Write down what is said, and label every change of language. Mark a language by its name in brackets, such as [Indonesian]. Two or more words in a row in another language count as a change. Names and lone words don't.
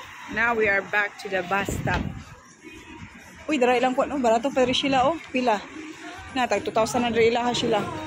[English] Now we are back to the bus stop. [Hiligaynon] Uy, dara ilang po, no? Barato pa rin sila, oh. Pila. Na, tag 2,000 na dara ilaha sila.